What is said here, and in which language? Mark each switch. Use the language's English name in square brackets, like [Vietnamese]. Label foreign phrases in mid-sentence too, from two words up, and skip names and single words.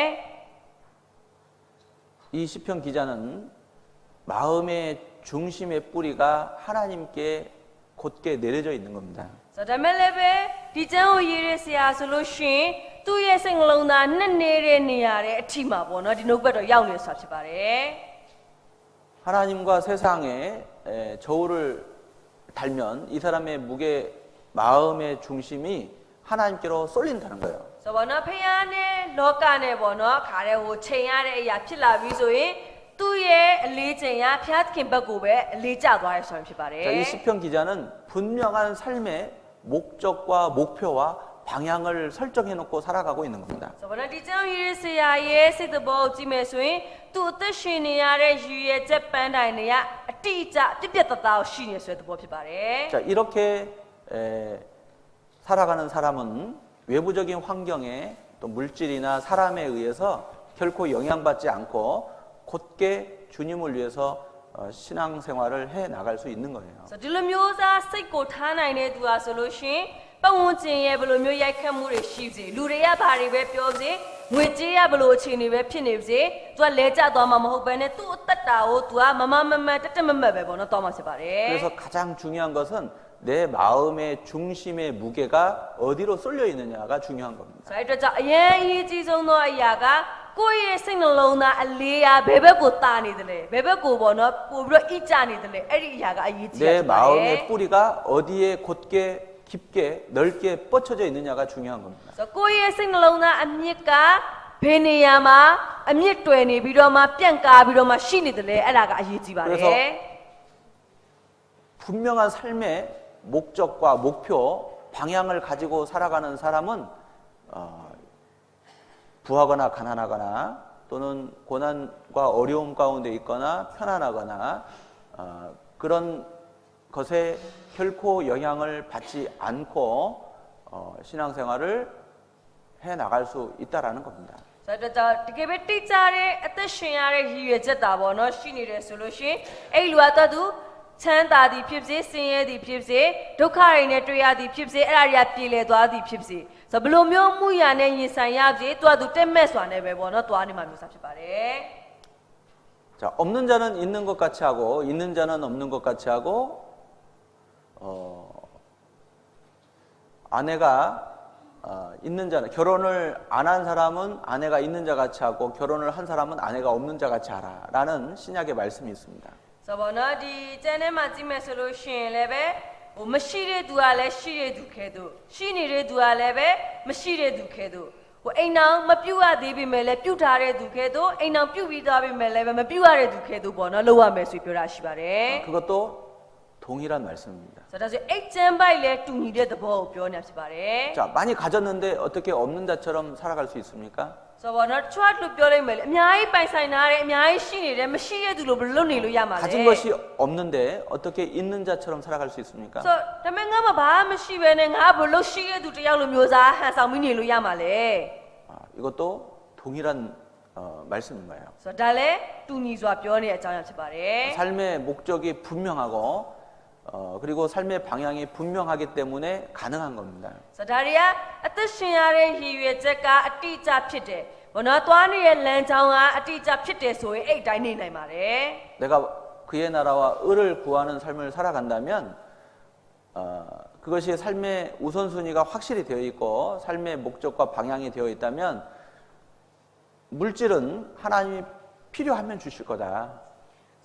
[Korean] 이 시편 기자는 마음의 중심의 뿌리가 하나님께 곧게 내려져 있는 겁니다. [Burmese] ဆိုတော့ဒါမဲ့လည်းပဲဒီကျမ်းကိုရေးရဆရာဆိုလို့ရှိရင်သူ့ရဲ့စိတ်နှလုံးသားနှစ်နေတဲ့နေရာတဲ့အထိမှာပေါ့နော်ဒီနှုတ်ဘက်တော့ရောက်နေဆိုတာဖြစ်ပါတယ် [Korean] 하나님과 세상의 저울을 달면 이 사람의 무게 마음의 중심이 하나님께로 쏠린다는 거예요. [Burmese] ဆိုတော့နော်ဖခင်နဲ့လောကနဲ့ပေါ့နော်ခါတဲ့ဟိုချိန်ရတဲ့အရာဖြစ်လာပြီဆိုရင်သူ့ရဲ့အလေးချိန်ကဖျားသခင်ဘက်ကိုပဲအလေးကျသွားရဆိုရင်ဖြစ်ပါတယ် [Korean] 자, 이 시편 기자는 분명한 삶의 목적과 목표와 방향을 설정해 놓고 살아가고 있는 겁니다. [Burmese] ဆိုတော့ဒီကြောင့်ရေးရဆရာရဲ့စိတ်တဘောကိုကြည့်မယ်ဆိုရင်သူ့အသက်ရှင်နေရတဲ့ရည်ရွယ်ချက်ပန်းတိုင်တွေကအတိအကျပြည့်ပြတ်သားသားရှိနေဆိုတဲ့သဘောဖြစ်ပါတယ် [Korean] 자, 이렇게 살아가는 사람은 외부적인 환경에 또 물질이나 사람에 의해서 결코 영향받지 않고 곧게 주님을 위해서 신앙생활을 해 나갈 수 있는 거예요. [Burmese] ဆိုတော့ဒီလိုမျိုးစားစိတ်ကိုထားနိုင်တဲ့သူဟာဆိုလို့ရှိရင်ပတ်ဝန်းကျင်ရဲ့ဘယ်လိုမျိုးရိုက်ခတ်မှုတွေရှိစေလူတွေကဘာတွေပဲပြောစေငွေကြေးရဘယ်လိုအခြေအနေပဲဖြစ်နေပါစေသူကလဲကျသွားမှာမဟုတ်ဘဲနဲ့သူ့အသက်တာကိုသူကမမတက်တက်မတ်ပဲပေါ့နော်သွားမှာဖြစ်ပါတယ် [Korean] 그래서 가장 중요한 것은 내 마음의 중심의 무게가 어디로 쏠려 있느냐가 중요한 겁니다. [Burmese] ဆိုတော့အဲ့အတွက်ကြောင့်အရင်အရေးကြီးဆုံးသောအရာကကိုယ့်ရဲ့စိတ်နှလုံးသားအလေးအားဘယ်ဘက်ကိုတာနေတယ်လဲဘယ်ဘက်ကိုပေါ့နော်ပို့ပြီးတော့ဣကြနေတယ်လဲအဲ့ဒီအရာကအရေးကြီးတာ [Korean] 내 [Burmese] ဖြစ်ပါတယ် [Korean] 마음의 뿌리가 어디에 곧게 깊게 넓게 뻗쳐져 있느냐가 중요한 겁니다. [Burmese] ဆိုတော့ကိုယ့်ရဲ့စိတ်နှလုံးသားအမြစ်ကဘယ်နေရာမှာအမြစ်တွယ်နေပြီးတော့မှပြန့်ကားပြီးတော့မှရှိနေတယ်လဲအဲ့ဒါကအရေးကြီးပါတယ် [Korean] 그래서 분명한 삶의 목적과 목표, 방향을 가지고 살아가는 사람은 부하거나 가난하거나 또는 고난과 어려움 가운데 있거나 편안하거나 그런 것에 결코 영향을 받지 않고 신앙생활을 해 나갈 수 있다라는 겁니다. [Burmese] ဆိုတော့တကယ်ပဲတိကျတဲ့အသက်ရှင်ရတဲ့ရည်ရွယ်ချက်တာပေါ့နော်ရှိနေတယ်ဆိုလို့ရှိရင်အဲ့လူကတော့သူချမ်းသာသည်ဖြစ်စေဆင်းရဲသည်ဖြစ်စေဒုက္ခတွေနဲ့တွေ့ရသည်ဖြစ်စေအဲ့ဒါတွေကပြေလည်သွားသည်ဖြစ်စေဆိုတော့ဘယ်လိုမျိုးမှုရာနဲ့ရင်ဆိုင်ရပြီသူကသူတက်မဲ့စွာနဲ့ပဲပေါ့နော်သွားနေမှာမျိုးစားဖြစ်ပါတယ် [Korean] 자, 없는 자는 있는 것 같이 하고 있는 자는 없는 것 같이 하고 아내가 있는 자는 결혼을 안 한 사람은 아내가 있는 자 같이 하고 결혼을 한 사람은 아내가 없는 자 같이 하라라는 신약의 말씀이 있습니다. [Burmese] ဆိုတော့နော်ဒီကျန်ထဲမှာကြည့်မယ်ဆိုလို့ရှိရင်လည်းပဲဟိုမရှိတဲ့သူကလည်းရှိတဲ့သူခဲသူရှိနေတဲ့သူကလည်းပဲမရှိတဲ့သူခဲသူဟိုအိမ်အောင်မပြုတ်ရသေးပေမဲ့လည်းပြုတ်ထားတဲ့သူခဲသူအိမ်အောင်ပြုတ်ပြီးသွားပေမဲ့လည်းပဲမပြုတ်ရတဲ့သူခဲသူပေါ့နော်လောက်ရမယ်ဆိုပြောတာရှိပါတယ် [Korean] 그것도 동일한 말씀입니다. [Burmese] ဆိုတော့ဒါဆိုအိတ်ကျမ်းပိုက်လည်းတူညီတဲ့သဘောကိုပြောနေတာဖြစ်ပါတယ် [Korean] 자, 많이 가졌는데 어떻게 없는 자처럼 살아갈 수 있습니까? [Burmese] ဆိုတော့နော်ချွတ်လို့ပြောလိုက်မယ်လေအများကြီးပိုင်ဆိုင်ထားတယ်အများကြီးရှိနေတယ်မရှိတဲ့သူလိုဘယ်လိုလုပ်နေလို့ရမှာလဲ [Korean] 가진 것이 없는데 어떻게 있는 자처럼 살아갈 수 있습니까? [Burmese] ဆိုတော့ဒါပေမဲ့ငါမှဘာမှမရှိဘဲနဲ့ငါဘယ်လိုရှိတဲ့သူတယောက်လိုမျိုးစားဟန်ဆောင်ပြီးနေလို့ရမှာလဲ [Korean] 이것도 동일한 말씀인 거예요. [Burmese] ဆိုတော့ဒါလည်းတူညီစွာပြောနေတဲ့အကြောင်းအရာဖြစ်ပါတယ် [Korean] 삶의 목적이 분명하고 그리고 삶의 방향이 분명하기 때문에 가능한 겁니다. [Burmese] ဆိုတော့ဒါတွေကအသက်ရှင်ရတဲ့ရည်ရွယ်ချက်ကအတိအကျဖြစ်တယ်ဘောနော်သွားနေတဲ့လမ်းကြောင်းကအတိအကျဖြစ်တယ်ဆိုရင်အဲ့အတိုင်းနေနိုင်ပါတယ် [Korean] 내가 그의 나라와 을을 구하는 삶을 살아간다면 그것이 삶의 우선순위가 확실히 되어 있고 삶의 목적과 방향이 되어 있다면 물질은 하나님이 필요하면 주실 거다.